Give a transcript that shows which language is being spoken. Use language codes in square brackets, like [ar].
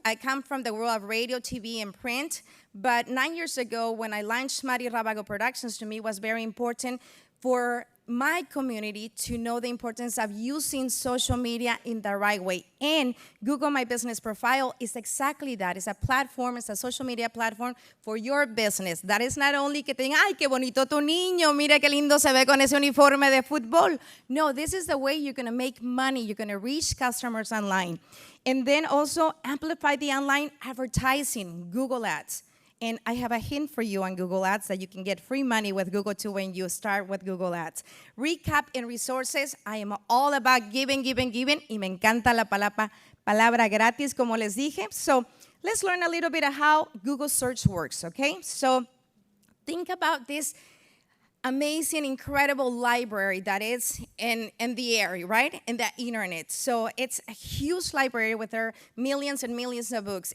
[en] I come from the world of radio, TV, and print. But 9 years ago, when I launched Mari Rabago Productions, to me was very important for my community to know the importance of using social media in the right way. And Google My Business Profile is exactly that. It's a platform, it's a social media platform for your business. That is not only [es] que te digan, ay, qué bonito tu niño, mira qué lindo se ve con ese uniforme de fútbol. [en] No, this is the way you're going to make money. You're going to reach customers online. And then also amplify the online advertising, Google Ads. And I have a hint for you on Google Ads that you can get free money with Google too when you start with Google Ads. Recap and resources. I am all about giving. [es] Y me encanta la palabra gratis, como les dije. [en] So let's learn a little bit of how Google search works, okay? So think about this amazing, incredible library that is in the area, right? In the internet. So it's a huge library with their millions and millions of books.